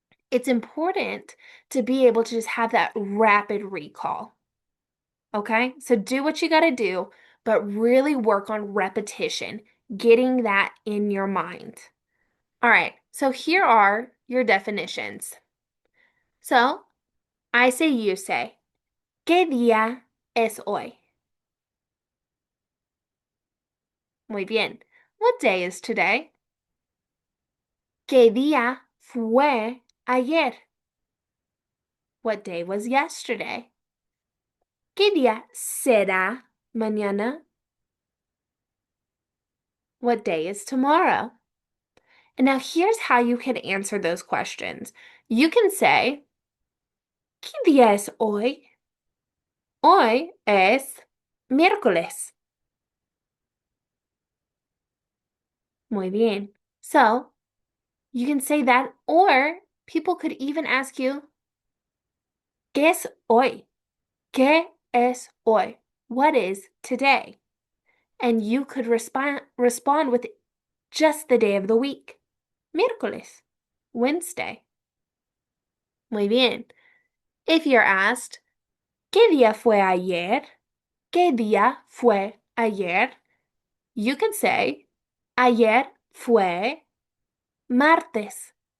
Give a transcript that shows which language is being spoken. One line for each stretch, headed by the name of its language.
English: It's important to be able to just have that rapid recall. Okay? So do what you got to do, but really work on repetition, getting that in your mind. All right, so here are your definitions. So I say, you say,
Spanish: ¿Qué día es hoy? Muy bien.
English: What day is today?
Spanish: ¿Qué día fue ayer?
English: What day was yesterday?
Spanish: ¿Qué día será mañana?
English: What day is tomorrow? And now here's how you can answer those questions. You can say,
Spanish: ¿Qué día es hoy? Hoy es miércoles. Muy bien.
English: So you can say that, or people could even ask you,
Spanish: ¿Qué es hoy? ¿Qué es hoy?
English: What is today? And you could respond with just the day of the week.
Spanish: Miércoles,
English: Wednesday.
Spanish: Muy bien.
English: If you're asked,
Spanish: ¿Qué día fue ayer? ¿Qué día fue ayer?
English: You can say,
Spanish: Ayer fue martes.